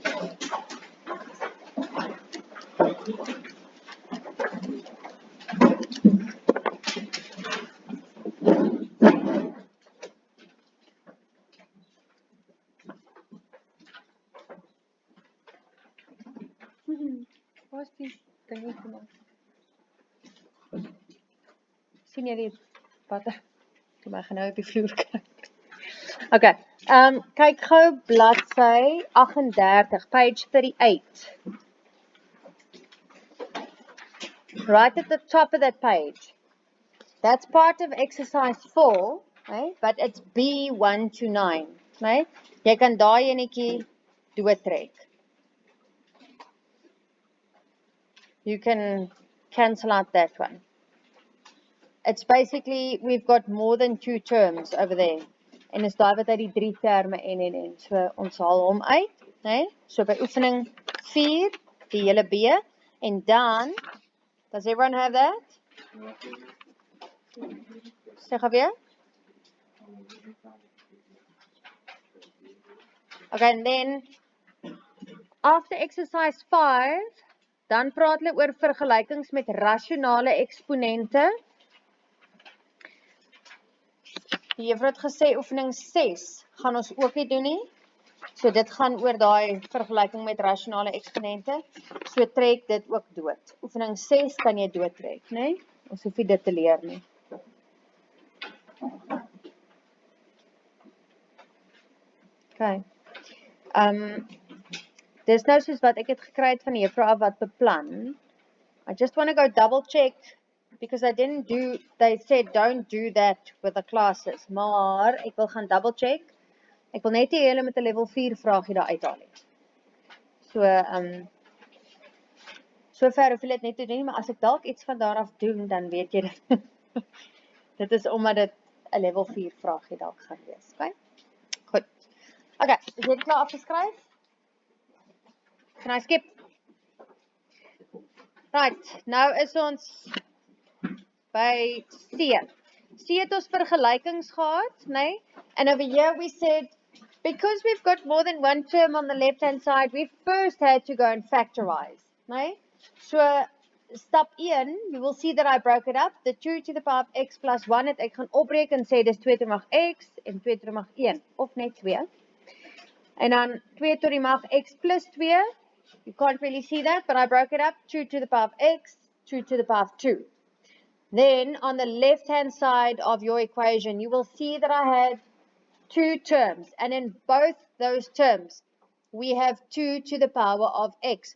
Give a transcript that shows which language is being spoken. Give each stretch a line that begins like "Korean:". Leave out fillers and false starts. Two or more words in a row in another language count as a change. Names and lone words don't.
Afrikaans: Waar is die dingie vir my? Sien jy die watter? Toe my gaan nou op die vloer kyk. Okay, kyk gou bladsy 38,
English: page 38. Right at the top of that page. That's part of exercise 4, right? But it's B1 to 9, right?
Afrikaans: Jy kan daai enetjie doortrek.
English: You can cancel out that one. It's basically, we've got more than 2 terms over there.
Afrikaans: En is daai wat uit die 3 terme en. So ons haal hom uit, né? So by oefening 4, die hele B, en dan,
English: does everyone have that?
Afrikaans: Sê gou weer.
English: Okay, and then after exercise 5,
Afrikaans: dan praat hulle oor vergelykings met rasionale eksponente. Die juffrou het gesê oefening 6 gaan ons ook nie doen nie. So dit gaan oor daai vergelyking met rasionale eksponente. So trek dit ook dood. Oefening 6 kan jy doodtrek, né? Ons hoef nie dit te leer nie. Okay. Dis nou soos wat ek het gekry het van die juffrou af wat beplan.
English: I just want to go double check because I didn't do, they said don't do that with the classes.
Afrikaans: Maar ek wil gaan
English: double check.
Afrikaans: Ek wil net hê julle met 'n level 4 vraagie daar uithaal het. So ver hoef jy dit net te doen, maar as ek dalk iets van daar af doen, dan weet jy dit. Dit is omdat dit 'n level 4 vraagie dalk gaan wees, okay? Goed. Okay, is dit klaar afgeskryf?
English: Can I skip? Right,
Afrikaans: nou is ons by C. C het ons vergelykings gehad, né?
English: And over here we said, because we've got more than one term on the left-hand side, we first had to go and factorize, né? So, stap 1, you will see that I broke it up. The 2 to the power of x plus 1
Afrikaans: het ek gaan opbreek en sê dis 2 tot die mag x en 2 tot die mag 1, of net 2. En dan 2 tot die mag x plus 2.
English: You can't really see that, but I broke it up. 2 to the power of x, 2 to the power of 2. Then, on the left-hand side of your equation, you will see that I had 2 terms. And in both those terms, we have 2 to the power of x.